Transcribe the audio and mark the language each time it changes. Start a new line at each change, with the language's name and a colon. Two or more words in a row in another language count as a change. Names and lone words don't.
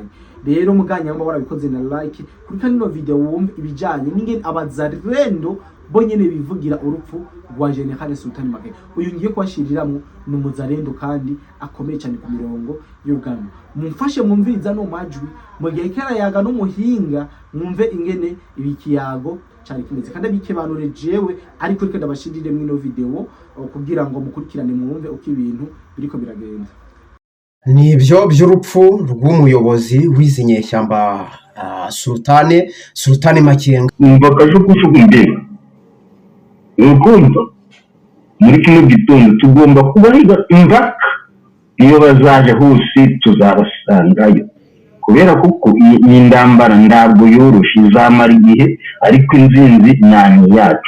Rundi: Rero muganyamba warabikoze na like kuri kano video wumve ibijanye n'ingene abazarendo bonyene bivugira urupfu rwa General Sultan Makenga. Uyu ngiye kwashiriramwe n'umuzarendo kandi akomeye cyane ku mirongo y'urugamba. Mumfashe mwumviriza no majwi mu gihe kera yaga n'umuhinga, mwumve ingene ibikiyago cyane kimeze kandi bikebanure jewe, ariko reka ndabashirire mu ino video kugira ngo mukurikirane mwumve uko ibintu biriko biragenda. Nibyo by'urupfu rw'umuyobozi w'izinyeshyamba Sultan Makenga. Mbakaje kuvuga imbere ukumva muri kino gitondo tugomba kubahiga impaka, iyo bazaje hose tuzabasangayo, kubera kuko iyi ndambara ntabwo yoroshe, izamara igihe ariko inzinzi nani yacu.